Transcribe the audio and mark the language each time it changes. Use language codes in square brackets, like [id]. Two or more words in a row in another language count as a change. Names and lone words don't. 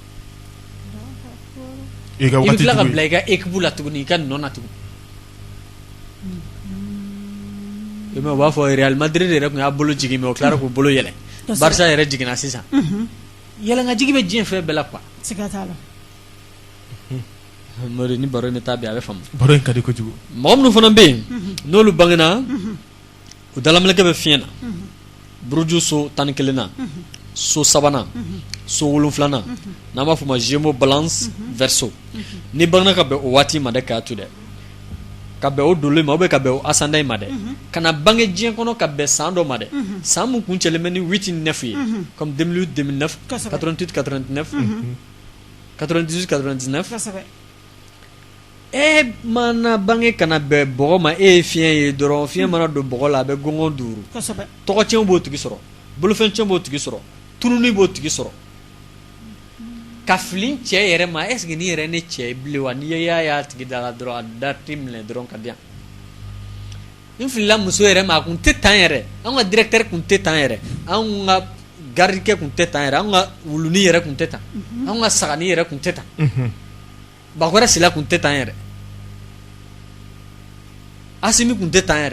[bm] i bɛ tila ka bila i ka équipe la tuguni i ka nɔ na tugun o b'a fɔ Real Madrid yɛrɛ tun y'a bolo jigin mais o tilara k'u bolo yɛlɛ Barça yɛrɛ jiginna sisan yɛlɛnkajigi bɛ diɲɛ fɛn bɛɛ la quoi siga t'a la Mori ni baro in bɛ taa bi a bɛ faamu baro in ka di kojugu mɔgɔ minnu fana bɛ yen n'olu bangena u dalaminɛkɛ bɛ fiɲɛ na buruju so 11 nan so 3nan so 7nan n'an b'a fɔ o ma Gémeaux Balance Verseau ni bangena ka bɛn o waati ma dɛ k'a to dɛ ka bɛn o donlen ma [fr] ou bien [bm] ka bɛn o asanda in ma dɛ kana bange diɲɛ kɔnɔ ka bɛn san dɔ ma dɛ san mun kun cɛlen bɛ ni 8 ni 9 ye comme 2008 2009 88 89 98 99 mana bange kana bɛn bɔgɔ ma ye fiɲɛ ye dɔrɔn fiɲɛ mana don bɔgɔ la a bɛ gɔngɔn duuru tɔgɔcɛn b'o tigi sɔrɔ bolofɛncɛn b'o tigi sɔrɔ tununi b'o tigi sɔrɔ ka fili cɛ yɛrɛ ma [fr] est ce que [bm] ni yɛrɛ ne cɛ ye bilen wa ni y'a tigi da la dɔrɔn a dati minɛ dɔrɔn ka di yan n filila muso yɛrɛ ma a kun tɛ tan yɛrɛ an ka directeur kun tɛ tan yɛrɛ an ka gardikɛ kun tɛ tan yɛrɛ an ka wuluni yɛrɛ kun tɛ tan an ka sagani yɛrɛ kun tɛ tan bakɔrɛ sila kun tɛ tan yɛrɛ Asimi kun tɛ tan yɛrɛ.